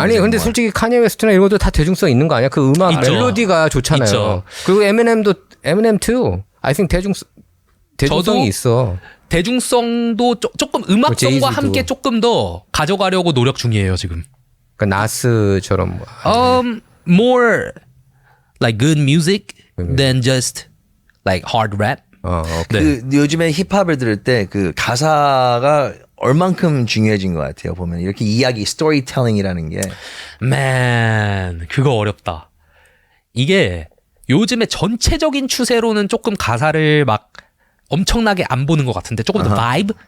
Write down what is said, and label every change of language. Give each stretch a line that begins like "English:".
Korean: 아니 근데 솔직히 카니에 웨스트나 이런 것도 다 대중성 있는 거 아니야? 그 음악 있죠. 멜로디가 좋잖아요. 있죠. 그리고 에미넴 too.
English: I think
Korean: 대중성이 있어. 대중성도 조금 음악성과 제이지도. 함께 조금 더 가져가려고 노력 중이에요, 지금. 그러니까 나스처럼
English: More like good music than just like hard rap.
Korean: 오케이. 그 요즘에 힙합을 들을 때 그 가사가 얼만큼 중요해진 것 같아요. 보면 이렇게 이야기 스토리텔링이라는 게. Man, 그거 어렵다. 이게 요즘에 전체적인 추세로는 조금 가사를 막 엄청나게 안 보는 것 같은데 조금 더 바이브?